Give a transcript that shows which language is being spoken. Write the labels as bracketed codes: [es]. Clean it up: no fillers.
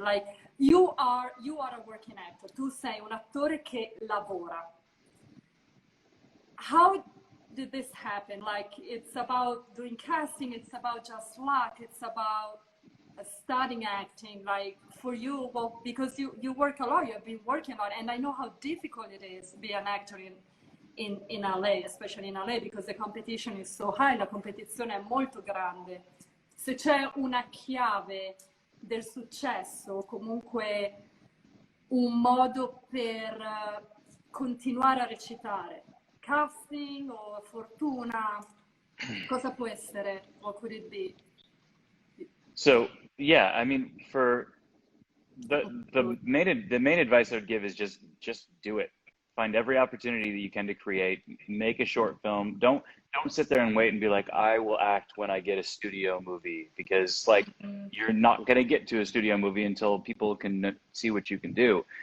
[en] Like, you are a working actor, [it] tu sei un attore che lavora. [en] How did this happen? Like, it's about doing casting, it's about just luck, it's about studying acting. Like, for you, well, because you work a lot, you've been working a lot, and I know how difficult it is to be an actor in LA, especially in LA, because the competition is so high, [it] la competizione è molto grande. Se c'è una chiave del successo, comunque un modo per continuare a recitare, casting o fortuna, cosa può essere? [en] What could it be? So yeah, I mean, for the main advice I would give is just do it. Find every opportunity that you can to create. Make a short film. Don't sit there and wait and be like, I will act when I get a studio movie, because like you're not gonna get to a studio movie until people can see what you can do.